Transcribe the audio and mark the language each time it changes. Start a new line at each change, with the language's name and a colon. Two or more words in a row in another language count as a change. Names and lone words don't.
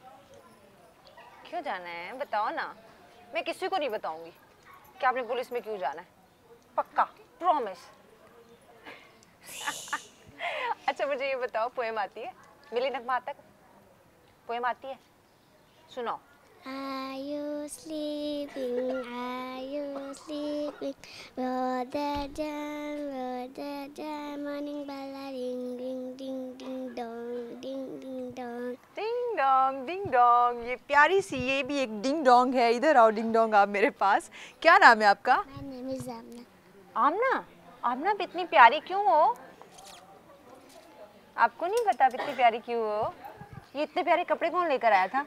Hindi: क्यों जाना है बताओ ना। मैं किसी को नहीं बताऊंगी कि आपने पुलिस में क्यों जाना है। पक्का? प्रॉमिस? अच्छा, मुझे ये बताओ, पोएम आती है? मिली नगमा तक पोएम आती है? सुनाओ।
English: Are you sleeping? Are you sleeping? Brother John, morning bell a ring, ding ding ding dong, ding ding
Hindi: डिंग डोंग, ये प्यारी सी, ये भी एक डिंग डोंग है। इधर आओ डिंग डोंग आप मेरे पास। क्या नाम है आपका? आमना। आमना आप इतनी प्यारी क्यों हो? आपको नहीं पता आप इतनी प्यारी क्यों हो? ये इतने प्यारे कपड़े कौन लेकर आया था?